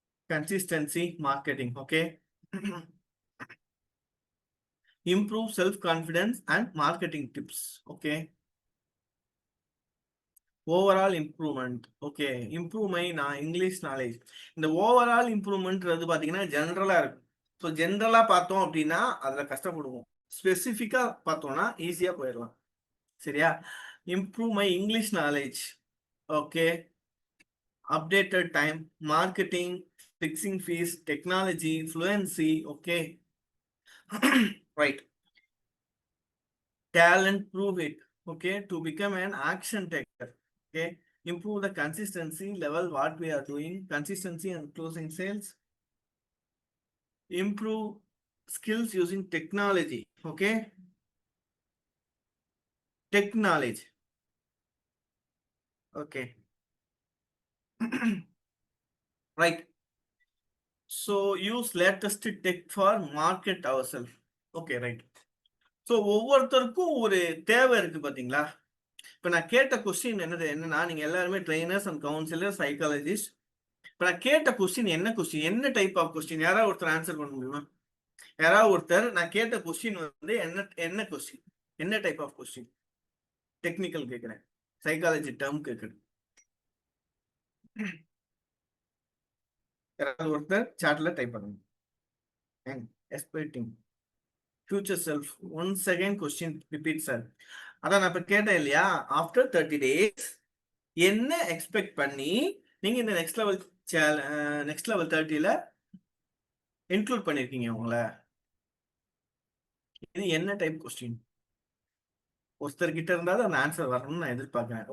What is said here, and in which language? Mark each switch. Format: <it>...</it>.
<en>Consistency marketing, okay. Improve self-confidence and marketing tips, okay. Overall improvement, okay. Improve my English knowledge.</en> <ta>இந்த overall improvement பாத்தீங்கன்னா ஜெனரலா இருக்கும். So ஜெனரலா பார்த்தோம் அப்படின்னா அதுல கஷ்டப்படுவோம். ஸ்பெசிஃபிக்கா பார்த்தோம்னா ஈஸியா போயிடலாம். சரியா?</ta> <en>Improve my English knowledge, okay. Updated time, marketing, fixing fees, technology, fluency, okay. Right. Talent, prove it, okay, to become an action taker, okay. Improve the consistency level what we are doing, consistency and closing sales. Improve skills using technology, okay. Technology, okay. Right. So use latest tech for market ourselves, okay. Right.</en> <ta>So ஒவ்வொருத்தருக்கும் ஒரு தேவை இருக்கு பாத்தீங்களா? இப்போ நான் கேட்ட question என்னன்னா நீங்க எல்லாருமே ட்ரைனர்ஸ் அண்ட் கவுன்சிலர், சைக்காலஜிஸ்ட். இப்போ நான் கேட்ட கொஸ்டின் என்ன டைப் ஆஃப் கொஸ்டின்? யாராவது ஒருத்தர் ஆன்சர் பண்ண முடியுமா? யாராவது ஒருத்தர் நான் கேட்ட கொஸ்டின் வந்து என்ன கொஸ்டின், என்ன டைப் ஆஃப் கொஸ்டின்? டெக்னிக்கல் கேட்குறேன், சைக்காலஜி டேர்ம் கேட்குறேன். யாராவது ஒருத்தர் சாட்ல டைப் பண்ணுங்க.</ta> <en>Expecting future self, once again question repeat sir.</en> <ta>அதான் நான் இப்ப கேட்டேன் இல்லையா, ஆஃப்டர் 30 days என்ன எக்ஸ்பெக்ட் பண்ணி நீங்க இந்த நெக்ஸ்ட் லெவல் 30ல இன்க்ளூட் பண்ணிருக்கீங்க உங்களை? இது என்ன டைப் கொஸ்டின்? ஒருத்தர் கிட்ட இருந்தாலும் அந்த ஆன்சர் வரணும்னு நான் எதிர்பார்க்கிறேன்.</ta>